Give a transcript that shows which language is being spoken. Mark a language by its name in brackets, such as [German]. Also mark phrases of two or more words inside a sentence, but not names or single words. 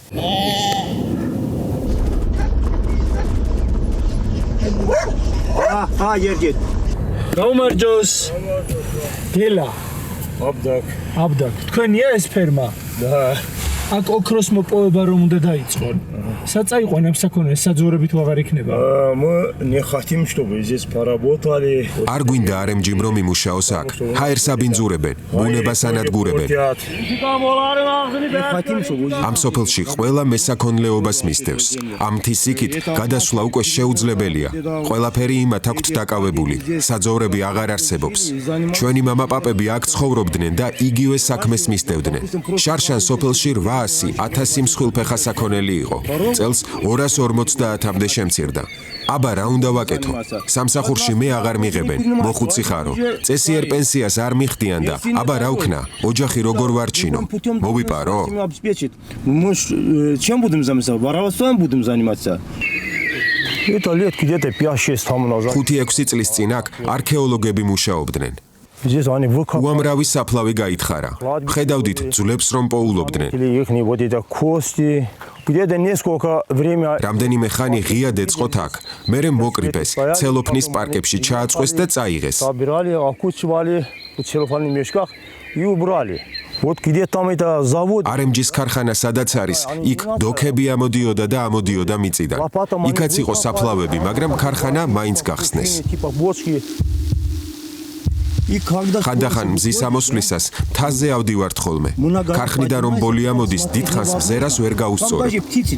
[Georgian] երգետ Գոմերջոս Գելա Աբդակ Თქვენია ეს ფერმა? და აქ ოქროს მოპოვება რომ უნდა დაიწყონ. საწაიყვან ამ საქონელს საძოვრებით აღარ იქნება. [Russian] не хотим, чтобы здесь поработали. [Georgian] არ გვინდა არემჯიმ რომ იმუშაოს აქ. ჰაერს აბინძურებენ, ბუნებას ანადგურებენ. ამ სოფელში ყველა მესაქონლეობას მისდევს. ამ მთის იქით გადასვლა უკვე შეუძლებელია. ყველაფერი იმათ აქვთ დაკავებული. საძოვრები აღარ არსებობს. ჩვენი მამაპაპები აქ ცხოვრობდნენ და იგივე საქმეს მისდევდნენ. შარშან სოფელში 800-1000 მსხვილფეხა საქონელი იყო. წელს 250-მდე შემცირდა. აბა რა უნდა ვაკეთო? სამსახურში მე აღარ მიღებენ, მოხუცი ხარო. წესიერ პენსიას არ მიხდიან და აბა რა ვქნა? ოჯახი როგორ ვარჩინო? მოვიპარო? [Russian] Чем будем заниматься? Воровством будем заниматься? Это лет где-то 5-6 там назад. [Georgian] 5-6 წლის წინ აქ არქეოლოგები მუშაობდნენ. [Russian] Здесь они выкопали. [Georgian] უამრავი საფლავი გაითხარა. ხედავდით ძვლებს რომ პოულობდნენ. [Russian] Ихние вот эти кости. Где-то несколько время. [Georgian] რამდენიმე ხანი ღია დეწყოთ აქ. მერე მოკრიბეს, ცელოფნის პარკებში ჩააწყვეს და წაიღეს. [Russian] Собирали, окучивали в целлофанных мешках и убрали. Вот где там это завод. [Georgian] RMG-ის ქარხანა სადაც არის, იქ დოქები ამოდიოდა და ამოდიოდა მიწიდან. იქაც იყო საფლავები, მაგრამ ქარხანა მაინც გახსნეს. ხანდახან მზის ამოსვლისას მთაზე ავდივართ ხოლმე. ქარხნიდან რომ ბოლი ამოდის, დიდხანს მზერას ვერ გაუსწორებ.